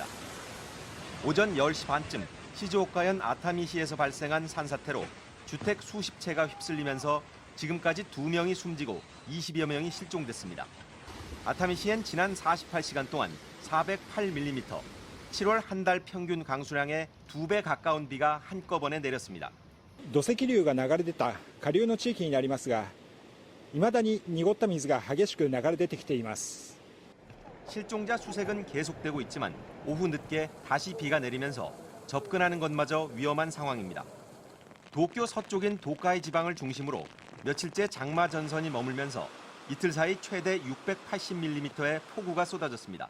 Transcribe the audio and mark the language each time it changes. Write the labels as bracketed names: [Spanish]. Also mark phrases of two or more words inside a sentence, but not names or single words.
[Korean] 오전 10시 반쯤 시즈오카현 아타미시에서 발생한 산사태로 주택 수십 채가 휩쓸리면서 지금까지 2명이 숨지고 20여 명이 실종됐습니다. 아타미시엔 지난 48시간 동안 408mm, 7월 한 달 평균 강수량의 2배 가까운 비가 한꺼번에 내렸습니다. [Japanese] 土石流が流れ出た下流の地域になりますが、未だに濁った水が激しく流れ出てきています。 [Korean] 실종자 수색은 계속되고 있지만 오후 늦게 다시 비가 내리면서 접근하는 것마저 위험한 상황입니다. 도쿄 서쪽인 도카이 지방을 중심으로 며칠째 장마 전선이 머물면서 이틀 사이 최대 680mm의 폭우가 쏟아졌습니다.